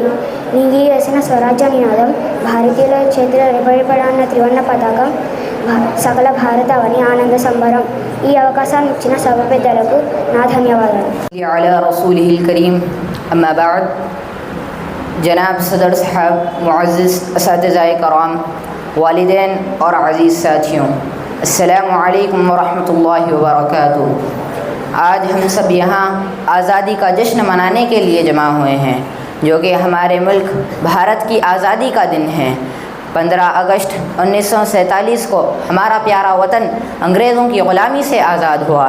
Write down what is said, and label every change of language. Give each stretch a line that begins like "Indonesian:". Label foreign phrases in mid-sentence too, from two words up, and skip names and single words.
Telugu: నింగి వేసిన స్వరాజ్య నినాదం, భారతీయుల చేతిలో రెపరెపడాన్న త్రివర్ణ పతాకం, సకల భారతావని ఆనంద సంబరం. ఈ అవకాశాన్ని ఇచ్చిన సభ పెద్దలకు నా ధన్యవాదాలు.
Arabic: على رسوله الكريم. أما بعد.
Urdu: جناب صدر صاحب، معزز اساتذۂ کرام, والدین اور عزیز ساتھیوں، السلام علیکم ورحمۃ اللہ وبرکاتہ۔ آج ہم سب یہاں آزادی کا جشن منانے کے لیے جمع ہوئے ہیں، جو کہ ہمارے ملک بھارت کی آزادی کا دن ہے۔ 15 اگست 1947 کو ہمارا پیارا وطن انگریزوں کی غلامی سے آزاد ہوا۔